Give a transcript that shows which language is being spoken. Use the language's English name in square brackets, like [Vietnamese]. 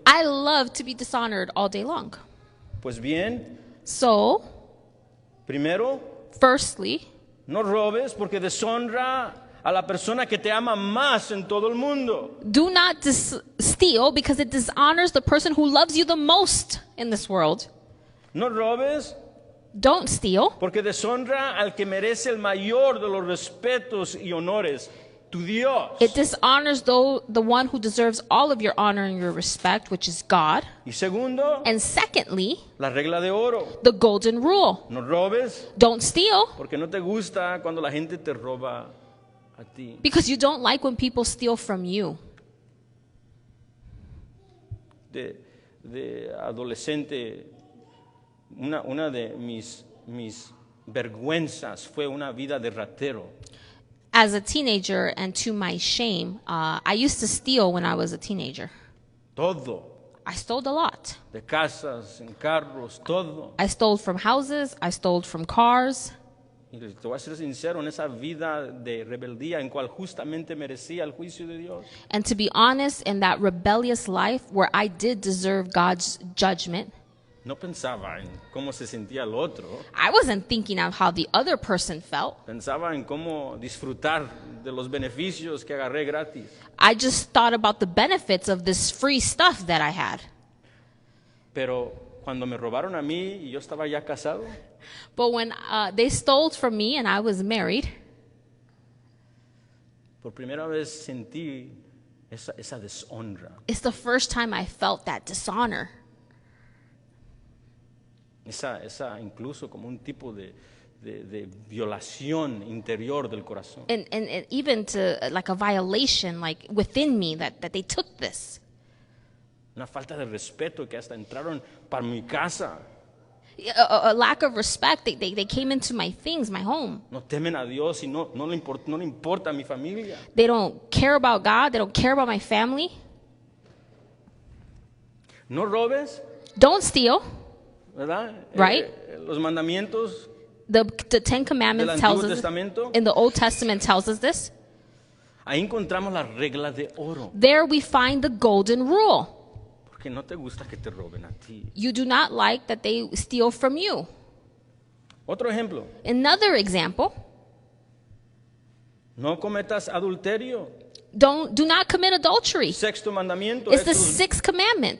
[English] I love to be dishonored all day long. [Spanish] Pues bien, [English] So, [Spanish] primero, [English] firstly, [Spanish] no robes porque deshonra a la persona que te ama más en todo el mundo. [English] do not steal because it dishonors the person who loves you the most in this world. [Spanish] No robes [English] Don't steal [Spanish] porque deshonra al que merece el mayor de los respetos y honores, tu Dios. [English] It dishonors the one who deserves all of your honor and your respect, which is God. [Spanish] Y segundo, [English] And secondly, [Spanish] la regla de oro. [English] the golden rule. [Spanish] No robes [English] Don't steal [Spanish] porque no te gusta cuando la gente te roba a ti. [English] because you don't like when people steal from you. [Spanish] De adolescente, una de mis vergüenzas fue una vida de ratero. [English] As a teenager, and to my shame, I used to steal when I was a teenager. [Spanish] Todo. [English] I stole a lot. [Spanish] De casas, en carros, todo. [English] I stole from houses. I stole from cars. [Spanish] Y te voy a ser sincero, en esa vida de rebeldía en cual justamente merecía el juicio de Dios. [English] And to be honest, in that rebellious life where I did deserve God's judgment, [Spanish] No pensaba en cómo se sentía el otro. [English] I wasn't thinking of how the other person felt. [Spanish] Pensaba en cómo disfrutar de los beneficios que agarré gratis. [English] I just thought about the benefits of this free stuff that I had. [Spanish] Pero cuando me robaron a mí y yo estaba ya casado, [English] But when they stole from me and I was married, [Spanish] por primera vez sentí esa deshonra. [English] it's the first time I felt that dishonor. [Spanish] Esa incluso como un tipo de violación interior del corazón. [English] And even to like a violation like within me that they took this. [Spanish] Una falta de respeto que hasta entraron para mi casa. [English] A lack of respect. They came into my things, my home. [Spanish] No temen a Dios y no le importa a mi familia. [English] They don't care about God. They don't care about my family. [Spanish] No robes, [English] Don't steal. [Spanish] ¿verdad? [English] Right. [Spanish] Los mandamientos [English] The Ten [Spanish] del [English] Commandments tells [Spanish] Antiguo [English] us, [Spanish] Testamento. [English] in the Old Testament tells us this. [Spanish] Ahí encontramos la regla de oro. [English] There we find the golden rule. [Spanish] Porque no te gusta que te roben a ti. [English] You do not like that they steal from you. [Spanish] Otro ejemplo. [English] Another example, [Spanish] No cometas adulterio. [English] do not commit adultery. [Spanish] Sexto mandamiento. [English] It's the sixth commandment.